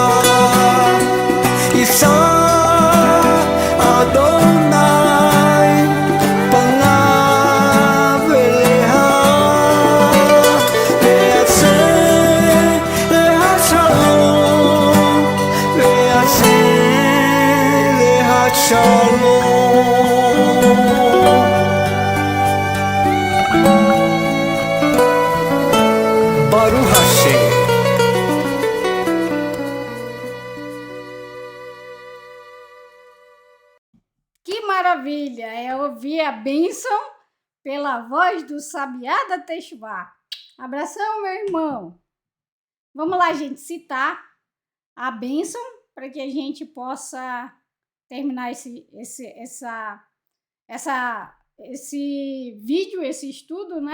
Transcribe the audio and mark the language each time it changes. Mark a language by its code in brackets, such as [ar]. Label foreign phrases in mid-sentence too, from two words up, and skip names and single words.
[he] ישא אדוני פניו אליך וישם לך שלום, וישם לך שלום. ברוך השם. [pt] Que maravilha! É ouvir a bênção pela voz do Sabiá da Teshuvá. Abração, meu irmão! Vamos lá, gente, citar a bênção para que a gente possa terminar esse vídeo, esse estudo, né?